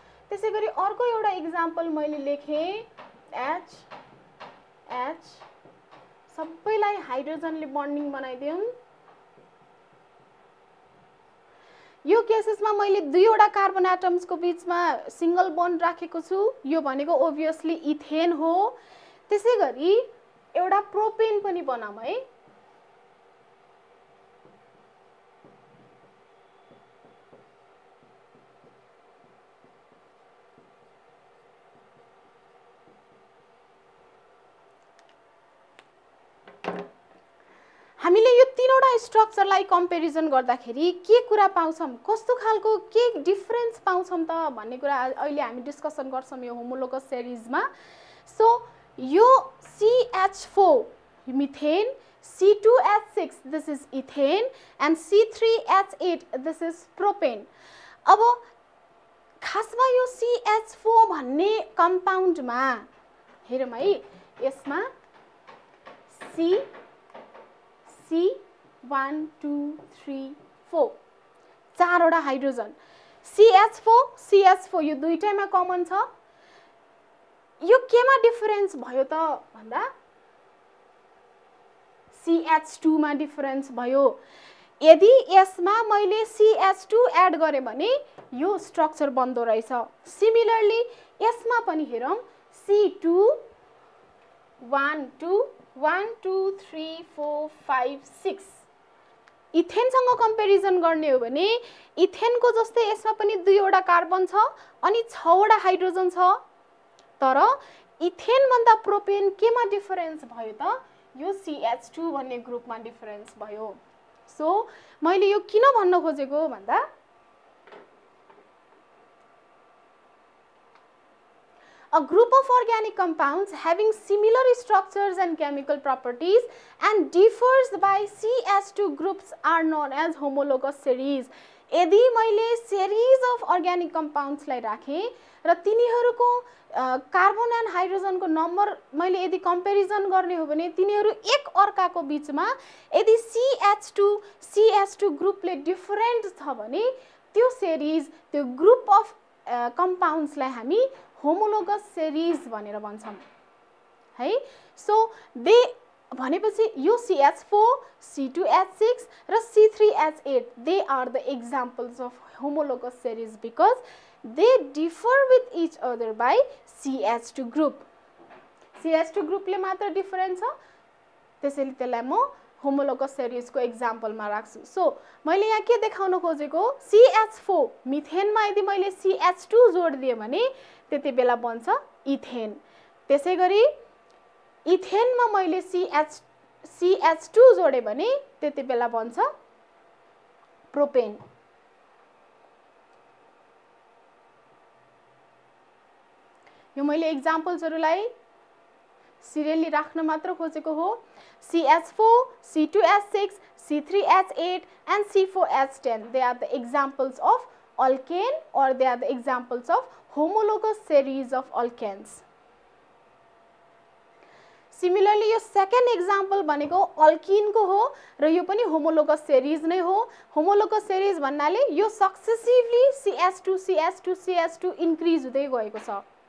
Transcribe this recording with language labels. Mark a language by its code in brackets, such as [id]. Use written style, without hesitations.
[ne] त्यसैगरी अर्को एउटा एक्जाम्पल मैले लेखे HH, सबैलाई हाइड्रोजनले बन्डिङ बनाइदियौं। यो केसेसमा मैले 2 वटा कार्बन एटम्सको बीचमा सिंगल बन्ड राखेको छु। यो भनेको ओभियसली इथेन हो। त्यसैगरी एउटा प्रोपेन पनि बनाऊ है। हामीले यो 3 वटा स्ट्रक्चरलाई कम्पेरिजन गर्दाखेरि के कुरा पाउँछौं, कस्तो खालको के डिफरेन्स पाउँछौं त भन्ने कुरा अहिले हामी डिस्कसन गर्छौं यो होमोलोगस सिरिजमा। सो यो CH4 methane, [en] C2H6, this is ethane, and C3H8, this is propane. [ne] अब खासमा यो CH4 भन्ने कम्पाउन्डमा हेरौँ है, यसमा C1 2 3 4 चारवटा हाइड्रोजन, CH4 यो दुईटैमा कमन छ। यो केमा डिफरेन्स भयो त भन्दा CH2 मा डिफरेन्स भयो। यदि यसमा मैले CH2 एड गरे भने यो स्ट्रक्चर बन्दो रहेछ। सिमिलरली यसमा पनि हेरौँ, C2 1 2 1 2 3 4 5 6, इथेनसँग कम्पेरिजन गर्ने हो भने इथेनको जस्तै यसमा पनि दुईवटा कार्बन छ अनि 6वटा हाइड्रोजन छ। तर इथेन भन्दा प्रोपेन केमा डिफरेन्स भयो त यो CH2 भन्ने ग्रुपमा डिफरेन्स भयो। सो मैले यो किन भन्न खोजेको भन्दा [en] a group of organic compounds having similar structures and chemical properties and differs by CH2 groups are known as homologous series। [ne] यदि मैले [en] series of organic compounds [ne] लाई राखे र तिनीहरुको कार्बन एन्ड हाइड्रोजनको नम्बर मैले यदि कम्पेरिजन गर्ने हो भने तिनीहरु एक अर्काको बीचमा यदि CH2 ग्रुपले डिफरेन्ट छ भने त्यो सेरीज, त्यो ग्रुप अफ कम्पाउन्ड्स लाई हामी होमोलोगस सेरीज भनेर भन्छौं है। सो दे भनेपछि यो [en] CH4, C2H6 र C3H8 they are the examples of homologous series because they differ with each other by CH2 group। [ne] CH2 ग्रुपले मात्र डिफरेन्ट छ, त्यसैले त्यसलाई म होमोलोगस सेरीज को एक्जाम्पल मा राख्छु। सो मैले यहाँ के देखाउन खोजेको, CH4 मिथेनमा यदि मैले CH2 जोड दिए भने त्यति बेला बन्छ इथेन। त्यसैगरी इथेनमा मैले CH2 जोडे भने त्यति बेला बन्छ प्रोपेन। यो मैले एक्जाम्पल्सहरुलाई सिरियली राख्न मात्र खोजेको हो। [en] CH4, C2H6, C3H8 and C4H10 they are the examples of alkane or they are the examples of homologous series of alkanes। [ne] Similarly यो सेकेन्ड एक्जाम्पल भनेको अल्किन को हो र यो पनि होमोलोगस सेरीज नै हो। होमोलोगस सेरीज भन्नाले यो सक्सेसिभली CH2 इन्क्रिज हुँदै गएको छ।